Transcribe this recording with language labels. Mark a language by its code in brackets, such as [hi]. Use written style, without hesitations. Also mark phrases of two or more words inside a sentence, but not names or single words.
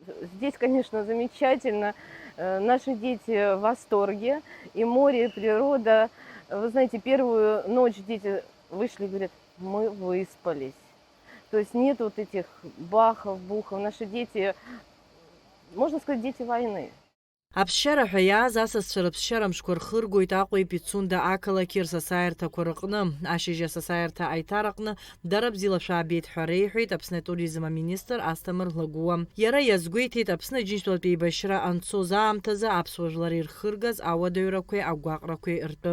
[ru] Здесь, конечно, замечательно. Наши дети в восторге. И море, и природа. Вы знаете, первую ночь дети вышли и говорят: мы выспались. То есть нет вот этих бахов, бухов. Наши дети, можно сказать, дети войны. [ab] Аԥсшьара ҳәа иааз асасцәа рыԥсшьарамшқәа рхыргоит Аҟәеи Пицунда ақалақьи рсасааирҭақәа рҟны. Ашьыжь асасааирҭа аиҭараҟны дара бзиала шәаабеит ҳәа реиҳәеит Аԥсны атуризм аминистр Асҭамыр Лагәуа. Иара иазгәеиҭеит Аԥсны Аџьынџьтәылатә еибашьра анцоз аамҭазы аԥсуа жәлар ирхыргаз ауадаҩрақәеи агәаҟрақәеи ртәы.